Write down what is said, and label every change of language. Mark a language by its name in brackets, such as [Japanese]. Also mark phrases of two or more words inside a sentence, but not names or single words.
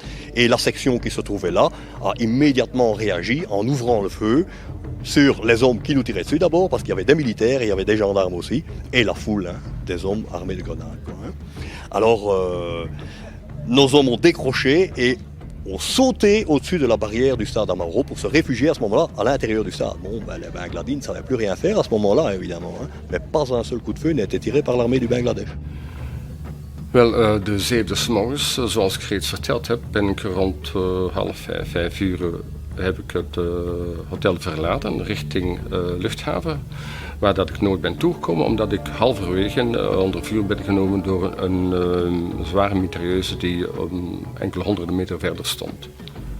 [French] Et la section qui se trouvait là a immédiatement réagi en ouvrant le feu sur les hommes qui nous tiraient dessus d'abord, parce qu'il y avait des militaires et il y avait des gendarmes aussi, et la foule, des hommes armés de grenades. Alors, nos hommes ont décroché et ont sauté au-dessus de la barrière du stade Amaoro pour se réfugier à ce moment-là à l'intérieur du stade. Bon, les Bangladis ne savaient plus rien faire à ce moment-là, évidemment. Mais pas un seul coup de feu n'a été tiré par l'armée du Bangladesh. [Dutch] Wel, de 7e 's morgens, zoals ik reeds verteld heb, ben ik rond 4:30 heb ik het hotel verlaten richting luchthaven. Waar dat ik nooit ben toegekomen, omdat ik halverwege onder vuur ben genomen door een zware mitrailleuse die enkele honderden meter verder stond.